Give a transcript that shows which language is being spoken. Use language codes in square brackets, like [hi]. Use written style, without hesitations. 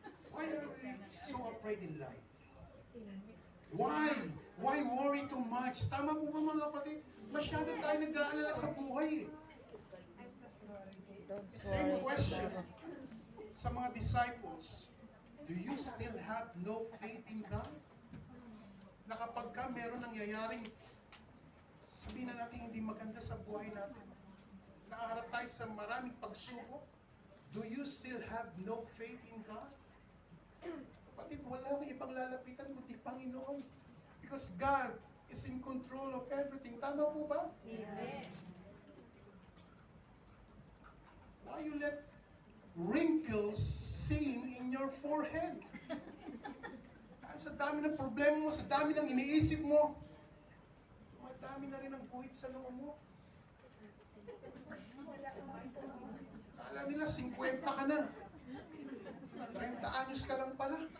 [en] Why are we so afraid in life? Why? Why worry too much? [tl] Tama po ba mga kapatid? Masyado tayo nag-aalala sa buhay eh. [en] Same question [tl] sa mga [en] disciples. Do you still have no faith in God? [tl] Na kapag ka meron nangyayaring sabihin na natin hindi maganda sa buhay natin, nakaharap tayo sa maraming pagsubok, [en] do you still have no faith in God? [tl] Kapatid, wala kang ibang lalapitan kundi Panginoon. [en] Because God is in control of everything. [tl] Tama po ba? Amen. [en] Why you let wrinkles stain in your forehead? [tl] Dahil sa dami ng problema mo, sa dami ng iniisip mo, dumadami na rin ang guhit sa noo mo. Kala nila 50 ka na. 30 anyos ka lang pala.